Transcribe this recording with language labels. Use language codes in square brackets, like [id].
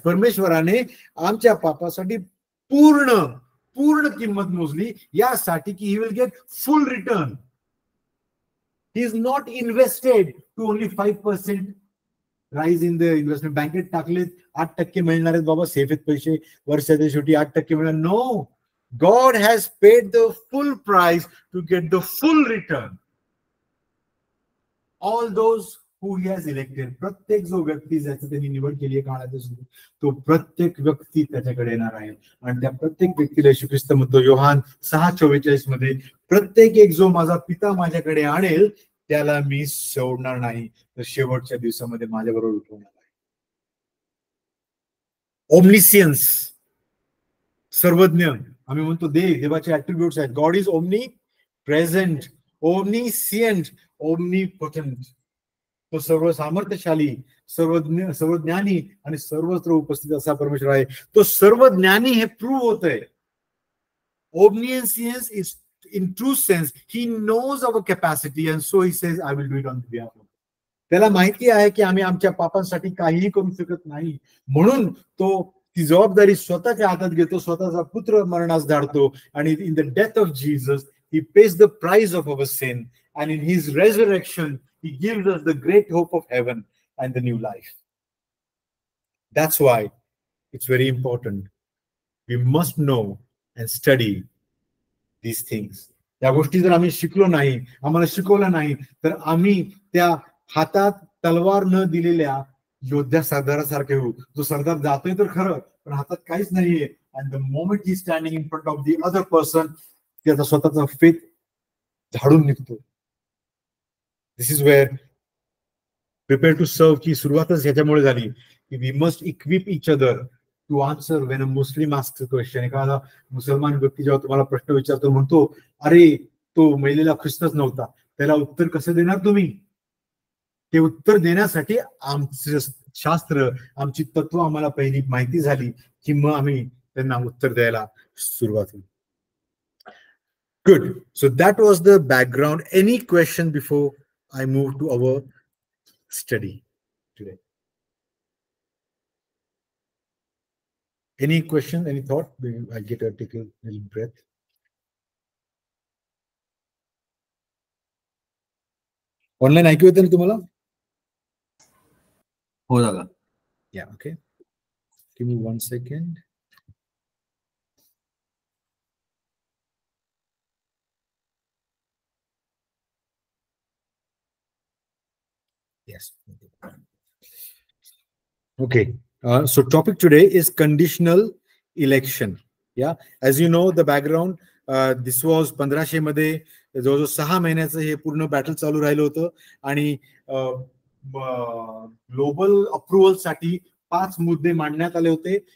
[mr] परमेश्वराने आमच्या पापासाठी पूर्ण किंमत मोजली, यासाठी की [en] He will get full return. He is not invested to only 5% rise in the investment. [mr] बँकेत टाकले 8% मिळणार आहेत बाबा, सेफ आहेत पैसे, वर्षाच्या शेवटी 8% मिळणार. [en] No, God has paid the full price to get the full return. All those who he has elected. [mr] प्रत्येक जो व्यक्ती ज्याची त्यांनी निवड केली आहे काळाच्या सुरू, तो प्रत्येक व्यक्ती त्याच्याकडे येणार आहे, आणि त्या प्रत्येक व्यक्तीला येशू ख्रिस्त म्हणतो योहान 6:44 मध्ये, प्रत्येक एक जो माझा पिता माझ्याकडे आणेल त्याला मी सोडणार नाही, तर शेवटच्या दिवसामध्ये माझ्याबरोबर उठवणार आहे. ओमनिसियन्स, सर्वज्ञ. आम्ही म्हणतो देवाचे ऍट्रिब्यूट्स आहेत. [en] God is omnipresent, omniscient, omnipotent. [mr] तो सर्व सामर्थ्यशाली, सर्वज्ञानी आणि सर्वत्र उपस्थित असा परमेश्वर आहे. तो सर्वज्ञानी हे प्रूव्ह होत आहे. [en] Omniscience is in true sense, he knows our capacity and so he says I will do it on behalf of. [mr] त्याला माहिती आहे की आम्ही आमच्या पापांसाठी काहीही करू शकत नाही, म्हणून तो ती जबाबदारी स्वतःच्या हातात घेतो, स्वतःचा पुत्र मरणास धाडतो, आणि [en] in the death of Jesus he pays the price of our sin, and in his resurrection he gives us the great hope of heaven and the new life. That's why it's very important. We must know and study these things. [mr] या गोष्टी जर आम्ही शिकलो नाही, आम्हाला शिकवलं नाही, तर आम्ही त्या हातात तलवार न दिलेल्या योद्ध्या सरदारासारखे होऊ. जो सरदार जातोय तर खरं, पण हातात काहीच नाहीये. [en] And the moment he's standing in front of the other person, [mr] त्याचा स्वतःचा फेथ झाडून निघतो. [en] This is where prepare to serve [mr] की सुरुवातच ह्याच्यामुळे झाली की [en] we must equip each other to answer when a Muslim asks a question. [mr] एखादा मुसलमान व्यक्ती जेव्हा तुम्हाला प्रश्न विचारतो, म्हणतो अरे तो मेलेला ख्रिस्तच नव्हता, त्याला उत्तर कसं देणार तुम्ही? ते उत्तर देण्यासाठी आमचं शास्त्र, आमची तत्व आम्हाला पहिली माहिती झाली की मग आम्ही त्यांना उत्तर द्यायला सुरुवात होईल. [en] Good. So that was the background. Any question before I move to our study today? Any question? Any thought? I take a little breath. [mr] Online ऐकू येतं ना तुम्हाला? हो दादा. [en] Yeah. Okay. Give me 1 second. Yes. Okay. So topic today is conditional election. Yeah. As you know, the background, this was [mr] 1500 मध्ये जवळजवळ 6 महिन्याचं हे पूर्ण बॅटल चालू राहिलं होतं आणि ग्लोबल अप्रुव्हल साठी 5 मुद्दे मांडण्यात आले होते.